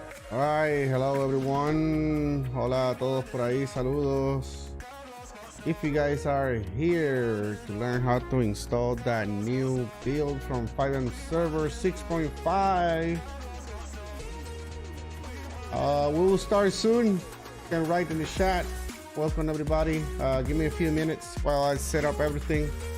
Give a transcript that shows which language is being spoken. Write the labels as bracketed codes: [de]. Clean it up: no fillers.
[en] All right, hello everyone. [es] Hola a todos por ahí, saludos. [en] If you guys are here to learn how to install that new build from 5MServers 6.5, we will start soon. You can write in the chat. Welcome everybody. Give me a few minutes while I set up everything.